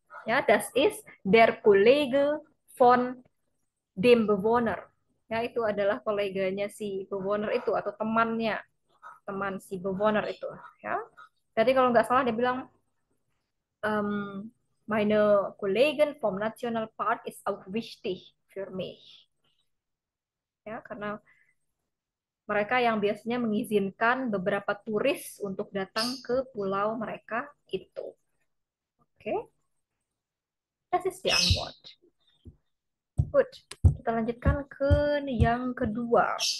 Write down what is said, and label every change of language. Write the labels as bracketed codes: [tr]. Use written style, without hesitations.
[de] Ya, das ist der Kollege von dem Bewohner. [id] Ya, itu adalah koleganya si Bewohner itu atau temannya, teman si Bewohner itu. Ya, jadi kalau nggak salah dia bilang, [de] meine Kollegen vom National Park ist auch wichtig für mich. [id] Ya, karena mereka yang biasanya mengizinkan beberapa turis untuk datang ke pulau mereka itu. [de] Oke, das ist die Antwort. Gut, [id] kita lanjutkan ke yang kedua.